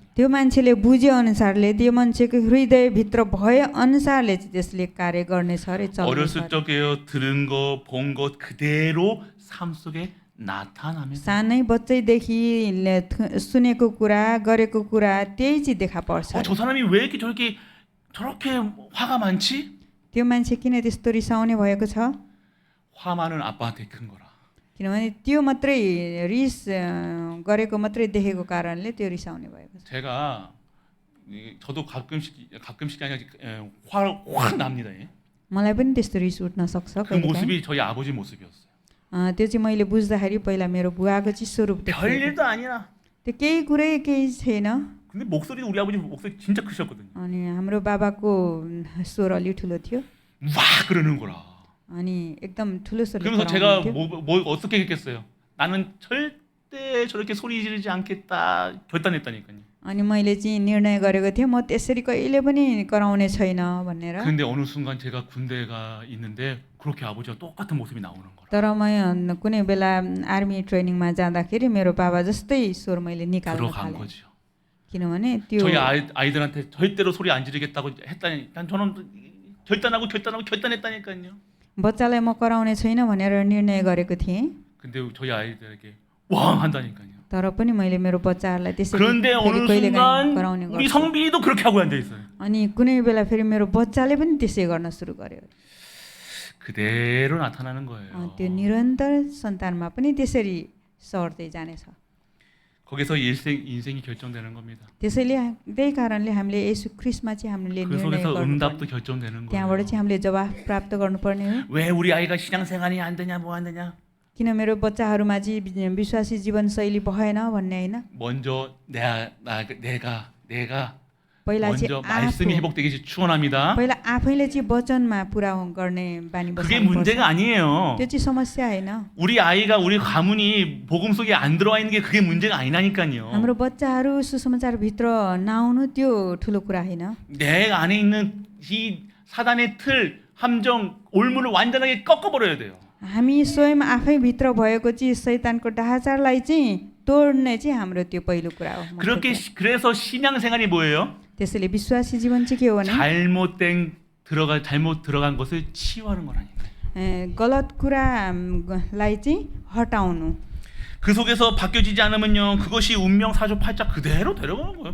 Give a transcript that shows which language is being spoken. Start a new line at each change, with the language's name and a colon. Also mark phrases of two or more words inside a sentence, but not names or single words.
Nepali: त्यो मान्छेले बुझे अनुसारले त्यो मान्छेको हृदयभित्र भए अनुसारले चाहिँ त्यसले कार्य गर्नेछ अरे चल्नेछ
Korean: 어렸을
Nepali: अरे।
Korean: 적에요 들은 거, 본 것 그대로 삶 속에 나타나면
Nepali: सानै बच्चैदेखि सुनेको कुरा गरेको कुरा त्यही चाहिँ देखा पर्छ
Korean: 저 사람이 왜 이렇게 저렇게 화가 많지?
Nepali: त्यो मान्छे किन त्यस्तो रिसाउने भएको छ
Korean: 화 많은 아빠한테 큰 거라.
Nepali: किनभने त्यो मात्रै रिस गरेको मात्रै देखेको कारणले त्यो रिसाउने भएको छ
Korean: 제가 저도 가끔씩 아니라 화확 납니다. 예.
Nepali: मलाई पनि त्यस्तो रिस उठ्न सक्छ
Korean: 그
Nepali: कहिलेकाहीँ।
Korean: 모습이 저희 아버지 모습이었어요.
Nepali: त्यो चाहिँ मैले बुझ्दाखेरि पहिला मेरो बुवाको चाहिँ स्वरूप देखेको
Korean: 별일도 아니야.
Nepali: त्यो केही कुरै केही छैन
Korean: 근데 목소리도 우리 아버지 목소리 진짜 크셨거든요.
Nepali: अनि हाम्रो बाबाको स्वर अलि ठुलो थियो
Korean: 와 그러는 거라.
Nepali: अनि एकदम ठुलो स्वरले
Korean: 그러면서 제가
Nepali: कराउनुहुन्थ्यो।
Korean: 뭐 어떻게 했겠어요? 나는 절대 저렇게 소리 지르지 않겠다 결단했다니까요.
Nepali: अनि मैले चाहिँ निर्णय गरेको थिएँ म त्यसरी कहिले पनि कराउने छैन भनेर
Korean: 근데 어느 순간 제가 군대가 있는데 그렇게 아버지와 똑같은 모습이 나오는 거라.
Nepali: तर म कुनै बेला
English: army training
Nepali: जाँदाखेरि मेरो बाबा जस्तै स्वर मैले निकाल्न
Korean: 들어간
Nepali: थालेँ
Korean: 거죠.
Nepali: किनभने त्यो
Korean: 저희 아이들한테 절대로 소리 안 지르겠다고 했다니 난 저는 결단했다니까요.
Nepali: बच्चालाई म कराउने छैन भनेर निर्णय गरेको थिएँ
Korean: 근데 저희 아이들에게 왕 한다니까요.
Nepali: तर पनि मैले मेरो बच्चाहरूलाई त्यसरी
Korean: 그런데
Nepali: फेरि
Korean: 어느
Nepali: कहिलेकाहीँ
Korean: 순간
Nepali: कराउने
Korean: 우리
Nepali: गर्छु
Korean: 성빈이도 그렇게 하고 앉아 있어요.
Nepali: अनि कुनै बेला फेरि मेरो बच्चाले पनि त्यसै गर्न सुरु गर्यो
Korean: 그대로 나타나는 거예요.
Nepali: त्यो निरन्तर सन्तानमा पनि त्यसरी सर्दै जानेछ
Korean: 거기서 인생이 결정되는 겁니다.
Nepali: त्यसैले त्यही कारणले हामीले यसु ख्रिस्टमा चाहिँ हामीले
Korean: 그
Nepali: निर्णय
Korean: 속에서 응답도
Nepali: गर्नुपर्ने
Korean: 결정되는
Nepali: त्यहाँबाट
Korean: 거예요.
Nepali: चाहिँ हामीले जवाफ प्राप्त गर्नुपर्ने हो
Korean: 왜 우리 아이가 신앙생활이 안 되냐 뭐 안 되냐?
Nepali: किन मेरो बच्चाहरूमा चाहिँ विश्वासी जीवनशैली भएन भन्ने होइन
Korean: 먼저 내가
Nepali: पहिला चाहिँ
Korean: 먼저 말씀이
Nepali: आफू
Korean: 회복되기 축원합니다.
Nepali: पहिला आफैले चाहिँ वचनमा पुरा गर्ने बानी
Korean: 그게
Nepali: बसाल्नुपर्छ
Korean: 문제가 아니에요.
Nepali: त्यो चाहिँ समस्या होइन
Korean: 우리 아이가 우리 가문이 복음 속에 안 들어와 있는 게 그게 문제가 아니라니까요.
Nepali: हाम्रो बच्चाहरू सुसमाचारभित्र नआउनु त्यो ठुलो कुरा होइन
Korean: 내 안에 있는 이 사단의 틀, 함정, 올무를 완전하게 꺾어버려야 돼요.
Nepali: हामी स्वयं आफैभित्र भएको चाहिँ शैतानको ढाँचालाई चाहिँ तोड्ने चाहिँ हाम्रो त्यो पहिलो कुरा हो
Korean: 그렇게
Nepali: महत्त्वपूर्ण।
Korean: 그래서 신앙생활이 뭐예요?
Nepali: त्यसैले विश्वासी जीवन चाहिँ के हो भने
Korean: 잘못 들어간 것을 치유하는 거라니까.
Nepali: गलत कुरालाई चाहिँ हटाउनु।
Korean: 그 속에서 바뀌어지지 않으면요, 그것이 운명 사주팔자 그대로 데려가는 거예요.